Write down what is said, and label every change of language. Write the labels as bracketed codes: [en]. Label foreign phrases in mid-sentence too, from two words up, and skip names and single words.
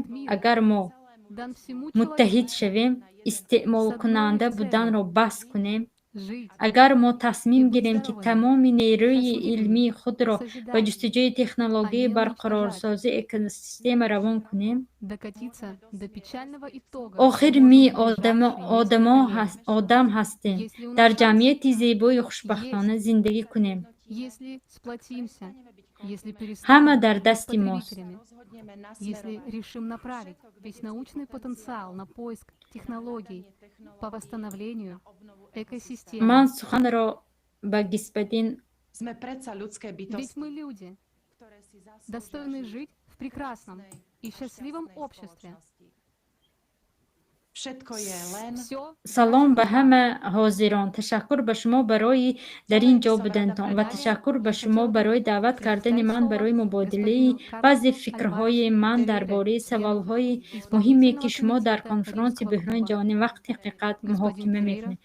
[tg] агар мо муттаҳид шавем, истеъмолкунанда буданро баҳс кунем, агар мо тасмим гирем ки тамоми нерӯи илмии худро ба ҷустуҷӯи технологияи барқарорсозии экосистема равон кунем, охир ми одам ҳастем, дар ҷамъияти зебою хушбахтона зиндагӣ кунем. ҳама дар дасти мост. [ru] Если решим направить весь научный потенциал на поиск технологий по восстановлению экосистемы. [tg] Ман суханро ба господин [ru] Ведь мы люди, достойны жить в прекрасном и счастливом обществе. [tg] салом ба ҳама ҳозирон. ташаккур ба шумо барои дар ин ҷо будантон ва ташаккур ба шумо барои даъват кардани ман барои мубодилаи баъзе фикрҳои ман дар бораи саволҳои муҳиме ки шумо дар конфронси бӯҳрони ҷаҳонӣ вақти ҳақиқат муҳокима мекунед.